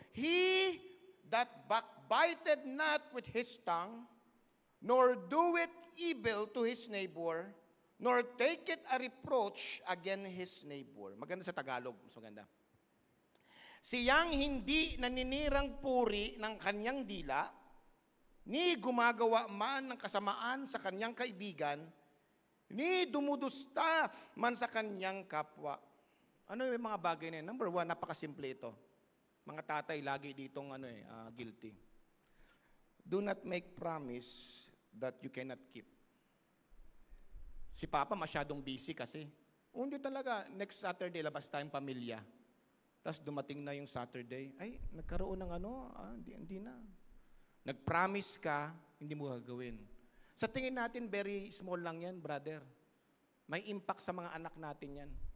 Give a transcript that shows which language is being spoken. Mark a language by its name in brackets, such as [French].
[English] He that backbiteth not with his tongue, nor doeth evil to his neighbor, nor taketh a reproach against his neighbor. [Filipino] Maganda sa Tagalog. Mas maganda. Siyang hindi naninirang puri ng kanyang dila, ni gumagawa man ng kasamaan sa kanyang kaibigan, ni dumudusta man sa kanyang kapwa. Ano yung mga bagay na yun? Number one, napakasimple ito. Mga tatay lagi ditong guilty. [English] Do not make promise that you cannot keep. [Filipino] Si Papa masyadong busy kasi. Hindi talaga, next Saturday, labas tayong pamilya. Tapos dumating na yung Saturday, ay, nagkaroon ng hindi na. Nag-promise ka, hindi mo gagawin. Sa tingin natin, [English] very small [Filipino] lang yan, brother. May impact sa mga anak natin yan.